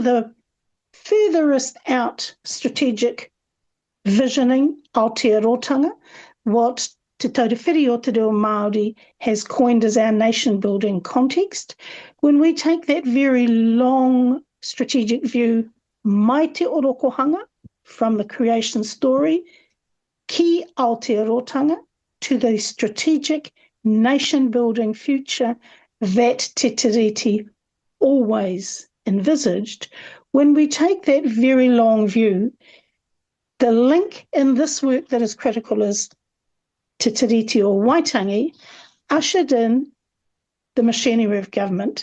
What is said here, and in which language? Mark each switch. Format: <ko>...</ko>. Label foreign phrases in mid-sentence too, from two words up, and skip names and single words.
<en>the furthest out strategic visioning, Aotearoa, what Te Taurewhiri o Te Reo Māori has coined as our nation-building context, when we take that very long strategic view,</en> <mi>mai te orokohanga,</mi> <en>from the creation story,</en> <mi>ki Aotearoa,</mi> <en>to the strategic nation-building future that Te Tiriti always envisaged, when we take that very long view, the link in this work that is critical is Te Tiriti or Waitangi ushered in the machinery of government.</en>